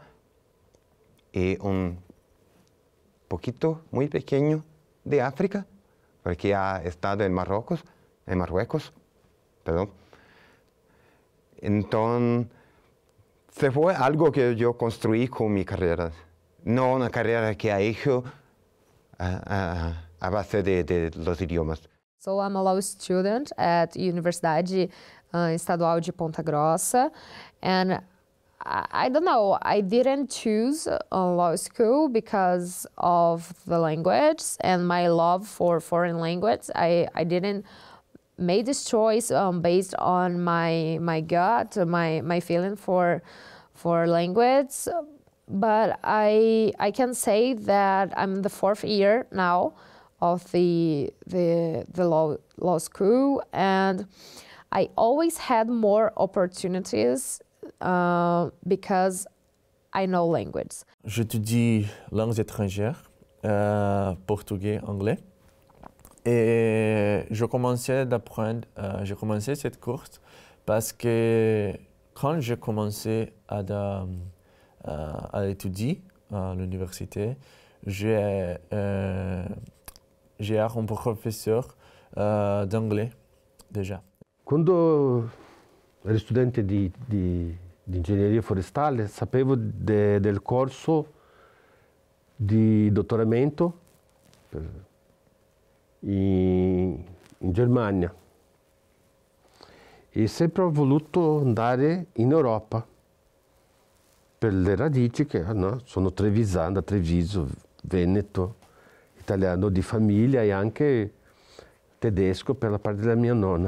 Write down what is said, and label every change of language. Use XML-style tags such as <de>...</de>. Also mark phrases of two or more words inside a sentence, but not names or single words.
<es>Y un poquito, muy pequeño, de África, porque ha estado en Marruecos, perdón. Entonces, fue algo que yo construí con mi carrera, no una carrera que he hecho a base de los idiomas.</es> <en>So I'm a law student at Universidade Estadual de Ponta Grossa, and I don't know, I didn't choose law school because of the language and my love for foreign language. I didn't made this choice based on my gut, my feeling for language. But I can say that I'm in the 4th year now of the law school, and I always had more opportunities because I know language.</en> <fr>J'étudie langues étrangères, portugais, anglais. Et je commençais j'ai commencé cette course parce que quand j'ai commencé à étudier à l'université, j'ai un professeur d'anglais déjà.</fr> <it>Quando ero studente di ingegneria forestale sapevo del corso di dottoramento in Germania e sempre ho voluto andare in Europa per le radici che sono trevisano, da Treviso, Veneto, italiano di famiglia e anche tedesco per la parte della mia nonna.</it>